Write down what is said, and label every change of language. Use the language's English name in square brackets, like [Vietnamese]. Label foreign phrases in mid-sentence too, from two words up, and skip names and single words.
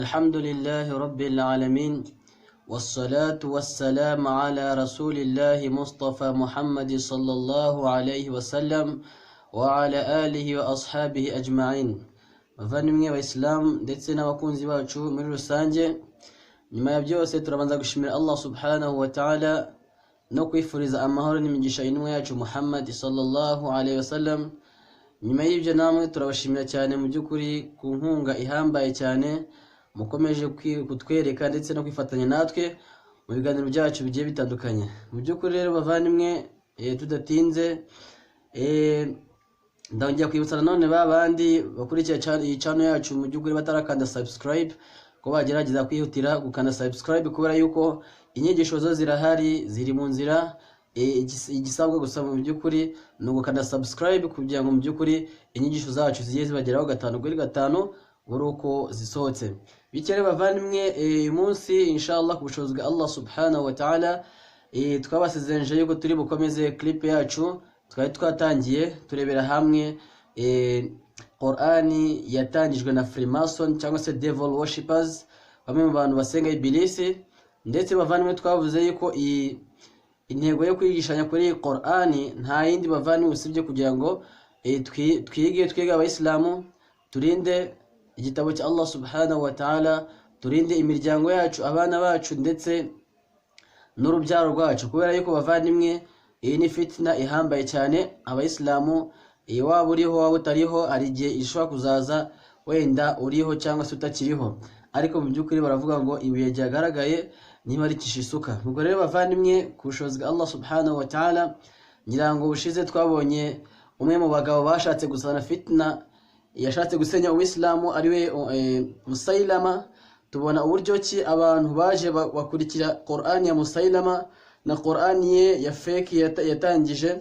[Arabic] الحمد لله رب العالمين والصلاة والسلام على رسول الله مصطفى محمد صلى الله عليه وسلم وعلى آله وأصحابه أجمعين. [Kinyarwanda] Bavandimwe b'Islam ndetse n'abakunzi bacu muri rusange, nyuma ya byose turabanza gushimira Allah [Arabic] سبحانه وتعالى [Kinyarwanda] no kwifuriza amahoro n'imigisha intumwa yacu Muhammad [Arabic] صلى الله عليه وسلم. [Kinyarwanda] Nyuma y'ibyo namwe turabashimira cyane mu by'ukuri ku nkunga ihambaye cyane mukomeje kutwereka ndetse no kwifatanya natwe mu biganiro byacu bigiye bitandukanye. Mu by'ukuri rero bavandimwe, tudatinze ndongera kwibutsa none babandi bakurikira iyi channel yacu mu by'ukuri batarakanda subscribe ko bagerageza kwihutira gukanda subscribe, kubera yuko inyigisho zo zirahari ziri mu nzira. Igisabwa gusa mu by'ukuri ni ugukanda subscribe kugira ngo mu by'ukuri inyigisho zacu zigiye zibageraho gatanu kuri gatanu buri uko zisohotse. Bikere bavandimwe, uyu munsi [Arabic] إن شاء الله [Kinyarwanda] ku bushobozi bwa Allah [Arabic] سبحانه وتعالى [Kinyarwanda] twabasezeranyije yuko turi bukomeze clip yacu twari twatangiye turebera hamwe Qur'ani yatangijwe na Freemason cyangwa se [English] devil worshippers, [Kinyarwanda] bamwe mu bantu basenga ibilisi. Ndetse bavandimwe twavuze yuko intego yo kwigishanya kuri Qur'ani nta yindi bavandimwe usibye kugira ngo twige abayisilamu, turinde igitabo cya Allah [Arabic] سبحانه وتعالى, [Kinyarwanda] turinde imiryango yacu, abana bacu ndetse n'urubyaro rwacu, kubera yuko bavandimwe iyi ni fitna ihambaye cyane. Abayisilamu waba uriho waba utariho, hari igihe ishobora kuzaza wenda uriho cyangwa se utakiriho, ariko mu by'ukuri baravuga ngo ibuye ryagaragaye niba rikisha isuka. Ubwo rero bavandimwe, ku bushobozi bwa Allah [Arabic] سبحانه وتعالى, [Kinyarwanda] ngira ngo bushize twabonye umwe mu bagabo bashatse gusana fitna, yashatse gusenya Uislamu ariwe Musailama. Tubona uburyo ki abantu baje bakurikira Qur'ani ya Musailama na Qur'ani ye ya fake yatangije.